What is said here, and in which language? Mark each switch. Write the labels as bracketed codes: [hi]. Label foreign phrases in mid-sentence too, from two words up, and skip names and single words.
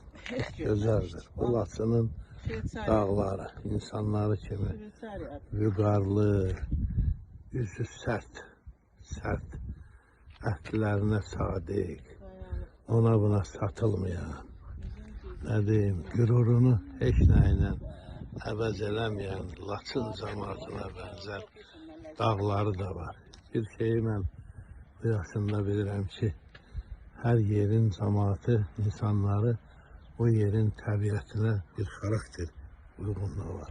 [az] Güzeldir. Bu Laçının dağları, insanları kimi vüqarlı, yüzü sert, əhdlərine sadiq, ona buna satılmayan, [tr] ne diyeyim, [az] gürurunu heç nəylə əvəz eləməyən Laçın cəmaatına benzer dağları da var. Bir şeyi mən bu yaşında bilirəm ki, her yerin cəmaatı, insanları o yerin təbiətinə bir xarakter uyğunluğu var.